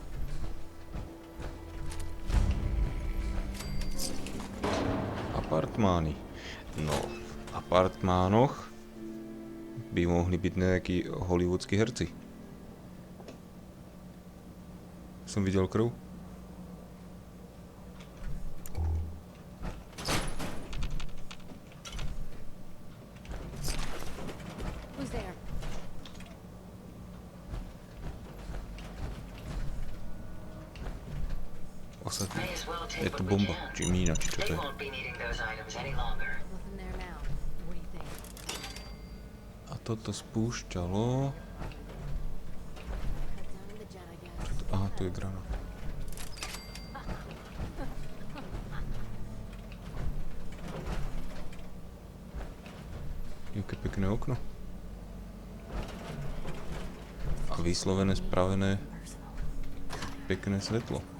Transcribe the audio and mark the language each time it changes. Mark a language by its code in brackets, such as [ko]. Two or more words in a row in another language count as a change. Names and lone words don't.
[sk] Apartmány. No, v apartmánoch by mohli byť nejakí hollywoodskí herci. Som videl krv. [en] Who's there? [sk] Ostatní. Je to bomba, či mína, či čo to je. [en] Nothing there now. What do you think? [sk] A toto spúšťalo... [en] Cut down the jet, I guess. [sk] Čo to? Aha, tu je granát. Jaké pekné okno. A vyslovené, spravené pekné svetlo.